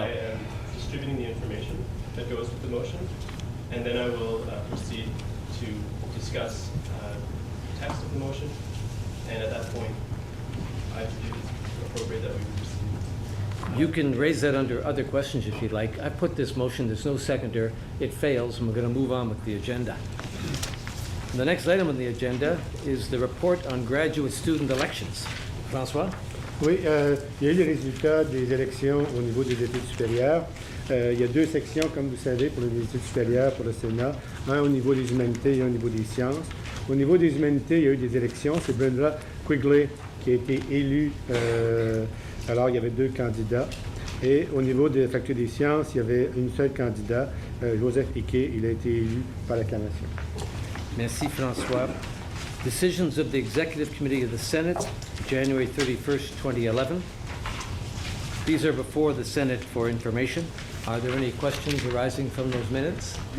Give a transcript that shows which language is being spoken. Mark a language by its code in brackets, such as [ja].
[en] I am distributing the information that goes with the motion, and then I will proceed to discuss the text of the motion, and at that point, I believe it's appropriate that we proceed. You can raise that under other questions if you'd like. I put this motion, there's no seconder, it fails, and we're going to move on with the agenda. The next item on the agenda is the report on graduate student elections. Francois? [fr] Oui, il y a eu les résultats des élections au niveau des études supérieures. Il y a deux sections, comme vous savez, pour les études supérieures, pour le Sénat. Un au niveau des humanités et un au niveau des sciences. Au niveau des humanités, il y a eu des élections. C'est Brenda Quigley qui a été élue. Alors, il y avait deux candidats. Et au niveau de la faculté des sciences, il y avait une seule candidat, Joseph Hickey. Il a été élu par l'acclamation. Merci, François. [en] Decisions of the Executive Committee of the Senate, January 31st, 2011. These are before the Senate for information. Are there any questions arising from those minutes?